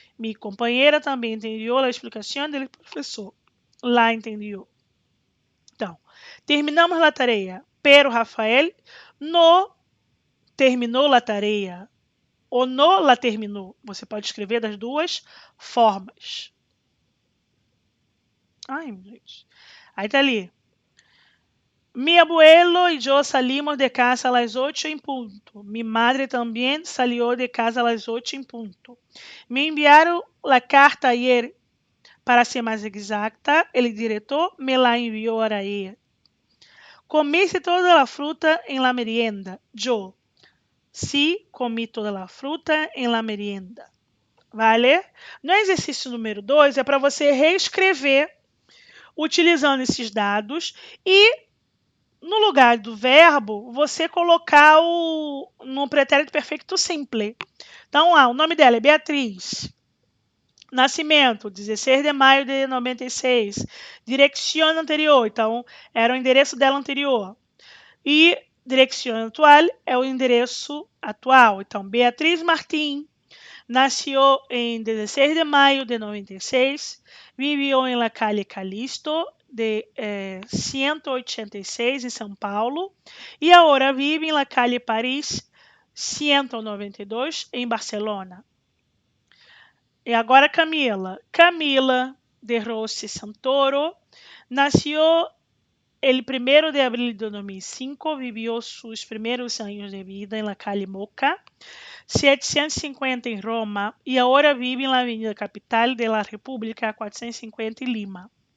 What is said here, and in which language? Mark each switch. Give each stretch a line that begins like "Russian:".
Portuguese: Minha companheira também entendeu a explicação do professor. Lá entendeu. Então, terminamos a tarefa. pero Rafael no terminou a tarefa. Ou no la terminou. Você pode escrever das duas formas. Ai, gente. Aí tá ali.
Spanish: Mi abuelo y yo salimos de casa a las 8 en punto. Mi madre también salió de casa a las 8 en punto. Me enviaron la carta ayer. Para ser mais exacta, el director me la envió ayer. Comiste toda la fruta en la merienda. Yo sí comí toda la fruta en la merienda. Vale?
Portuguese: No exercício número 2 é para você reescrever utilizando esses dados e no lugar do verbo, você colocar no pretérito perfeito simple. Então, o nome dela é Beatriz. Nascimento, 16 de maio de 96. Direção anterior, então, era o endereço dela anterior. E direção atual é o endereço atual. Então, Beatriz Martim nasceu em 16 de maio de 96. Viveu em
Spanish: la calle Calixto,
Portuguese: de 186 em São Paulo, e agora vive em
Spanish: la calle Paris
Portuguese: 192 em Barcelona. E agora Camila.
Spanish: Camila de Rossi Santoro nasceu el 1 de abril de 2005, vivió sus primeros años de vida en la calle Moca, 750 en Roma y ahora vive en la avenida Capital de la República, 450 en Lima.